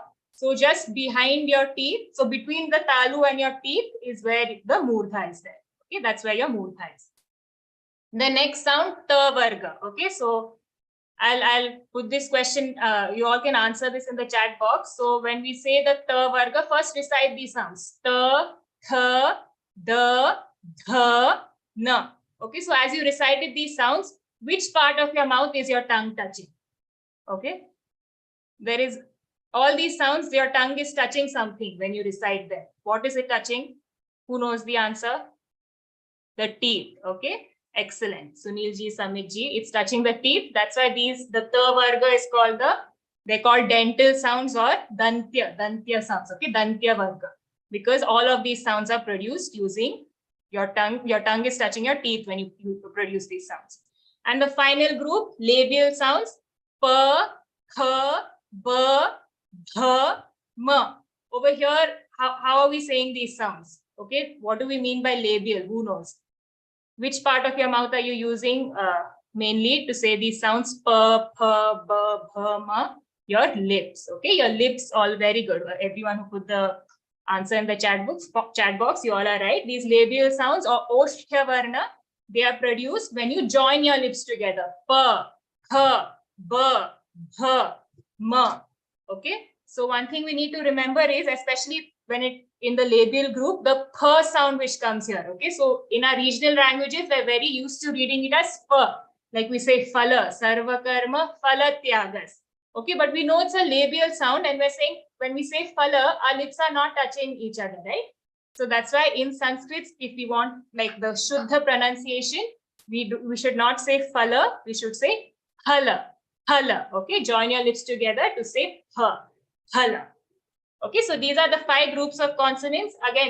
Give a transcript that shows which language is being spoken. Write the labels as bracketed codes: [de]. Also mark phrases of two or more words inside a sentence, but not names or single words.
[en] So just behind your teeth, so between the talu and your teeth is where the murdha is there. Okay, that's where your murdha is. The next sound, [sa] त वर्ग. [en] Okay, so I'll put this question. You all can answer this in the chat box. So when we say the [sa] त वर्ग, [en] first recite these sounds: [sa] त, थ, द, ध, न. [en] Okay, so as you recited these sounds, which part of your mouth is your tongue touching? Okay, there is all these sounds. Your tongue is touching something when you recite them. What is it touching? Who knows the answer? The teeth. Okay. Excellent. Sunil ji, Samit ji, it's touching the teeth. That's why the [sa] त वर्ग [en] is called they're called dental sounds or dantya sounds. [sa] Okay, दन्त्य वर्ग. [en] Because all of these sounds are produced using your tongue. Your tongue is touching your teeth when you produce these sounds. And the final group, labial sounds, [sa] प, ख, ब, ध, म. [en] Over here, how are we saying these sounds? Okay, what do we mean by labial? Who knows? Which part of your mouth are you using mainly to say these sounds? [sa] प, प, ब, भ, म. [en] Your lips. Okay, your lips, all very good. Everyone who put the answer in the chat box, you all are right. These labial sounds or [sa] ओष्ठ वर्ण, [en] they are produced when you join your lips together. [sa] प, ख, ब, भ, म. [en] Okay, so one thing we need to remember is, especially when in the labial group, the pa sound which comes here. Okay, so in our regional languages, we're very used to reading it as pa, like we say phala, [sa] सर्व कर्म, फल त्यागः. [en] Okay, but we know it's a labial sound, and we're saying when we say phala, our lips are not touching each other, right? So that's why in Sanskrit, if we want like the shuddha pronunciation, we should not say phala, we should say phala, phala. Okay, join your lips together to say pha, phala. Okay, so these are the 5 groups of consonants.